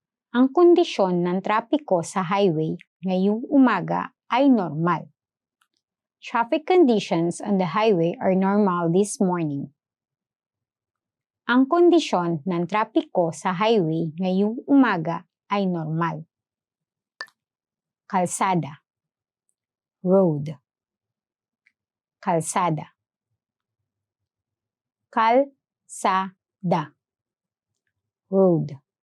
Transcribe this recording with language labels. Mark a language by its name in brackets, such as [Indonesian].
[Filipino] Ang kondisyon ng trapiko sa highway ngayong umaga ay normal. [English] Traffic conditions on the highway are normal this morning. [Filipino] Ang kondisyon ng trapiko sa highway ngayong umaga ay normal. Kalsada. Road. Kalsada. Kalsada. Road.